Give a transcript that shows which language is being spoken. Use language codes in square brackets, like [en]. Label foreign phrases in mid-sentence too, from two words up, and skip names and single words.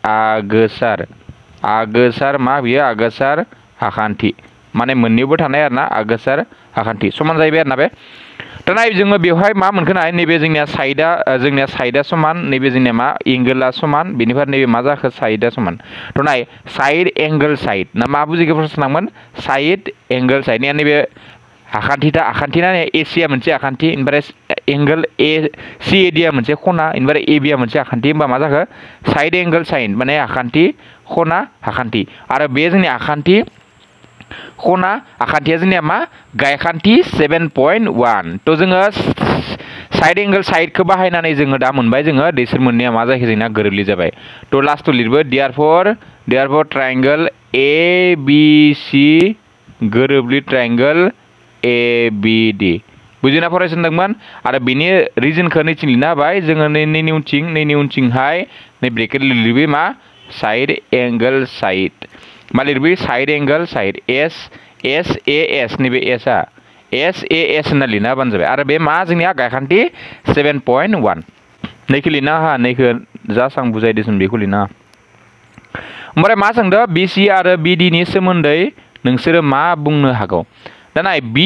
[brx] आगोसार मा बियो आगोसार आखान्थि माने मोननैबो थानाय आरोना आगोसार आखान्थि समान जाहैबाय आरोना बे दा नाय जोङो बेवहाय मा मोनखो नाय नैबे जोंनिया साइडआ समान नैबे जोंनिया मा एंगोला समान बेनिफ्राय नैबे मा जाखो साइडआ समान तो नाय [en] side angle side [brx] ना मा बुजिखो प्रश्नमोन [en] side angle side [brx] या नैबे आखान्थिना एसिया मोनसे आखान्थि ओमफ्राय एंगल CAD आ मोनसे खना ओमफ्राय AB आ मोनसे आखान्थि होमबा मा जाखो [en] side angle side [brx] माने आखान्थि खना आखान्थि आरो बे जोंनि आखान्थि खना आखान्थिया जोंनिया मा गायखान्थि 7.1 तो जोङो [en] side angle side [brx] बाहायनानै जोङो दा मोनबाय जोङो बिसोर मोननैया मा जाखो जोंना गोरोबलि जाबाय तो लास्टआव लिरबो [en] therefore triangle ABC [brx] गोरोबलि ट्रायंगल ABD बुजिना फरायसंदोंमोन आरो बिनि रिजनखौ नैथिं लिरना होबाय जोङो नैनि उनथिंहाय नै ब्रेकेट लिरबो मा [en] side angle side [brx] मा लिरबो [en] side angle side [brx] SAS नैबे SAS होनना लिरना होबानो जाबाय आरो बे मा जोंनिया गायखान्थि 7.1 नैखौ लिरना हा नैखौ जास्ट आं बुजायदोंमोन बेखौ लिरना ओमफ्राय मा सोंदों BC आरो BD नि सोमोन्दै नोंसोरो मा बुंनो हागौ दा नाय